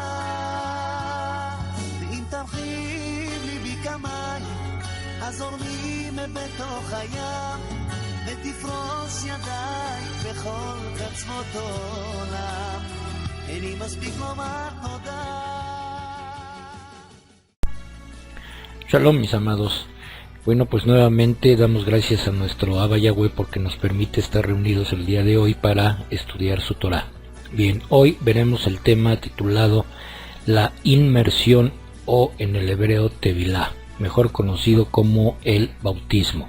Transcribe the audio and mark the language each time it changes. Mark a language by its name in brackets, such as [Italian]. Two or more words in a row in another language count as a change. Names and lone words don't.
[Hebrew] ואם תרחיב ליבי כמים הזורמים בתוך הים, ותפרוס ידיי בכל קצוות העולם, איני מספיק לומר תודה. [Spanish] Shalom, mis amados. Bueno, pues nuevamente damos gracias a nuestro Abba Yahweh porque nos permite estar reunidos el día de hoy para estudiar su Torah. Bien, hoy veremos el tema titulado la inmersión o en el hebreo tevilá, mejor conocido como el bautismo.